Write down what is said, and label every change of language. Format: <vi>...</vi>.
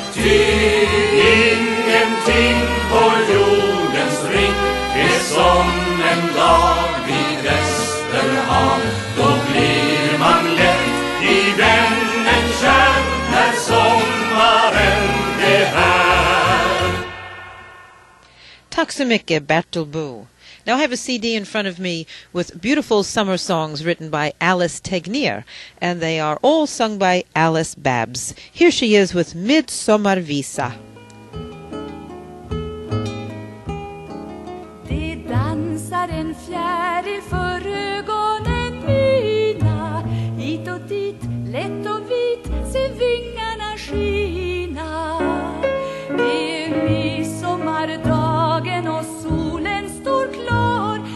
<sv>Ty ingenting på jordens ring är som en dag vid Västerhav. Då blir man lätt i vännen kär när sommaren är här. Tack så mycket, Bertil Bo.</sv> <en>Now I have a CD in front of me with beautiful summer songs written by Alice Tegnér, and they are all sung by Alice Babs. Here she is with Midsummervisa.</en> <sv>Det dansar en fjäril för ögonen mina. Hit och dit, lätt och vit, se vingarna skina. Det är midsommardagen och solen står klar.</sv>